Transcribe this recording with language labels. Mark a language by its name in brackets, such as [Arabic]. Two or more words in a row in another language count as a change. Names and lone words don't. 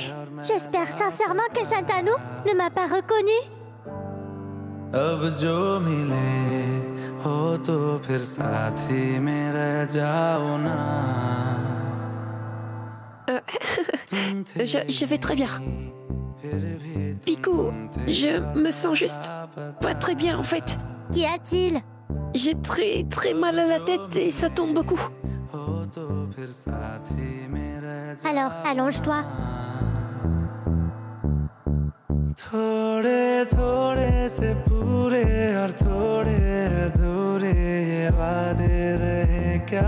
[French] J'espère sincèrement que Shantanu ne m'a pas reconnu. [Hindi] अब जो मिले हो तो फिर साथी में रह जाओ ना [French] Je vais très bien. Picou, je me sens juste pas très bien en fait. Qu'y a-t-il? J'ai très mal à la tête et ça tombe beaucoup. Alors, allonge-toi. [Hindi] थोड़े थोड़े से पूरे और थोड़े अधूरे ये वादे रहे क्या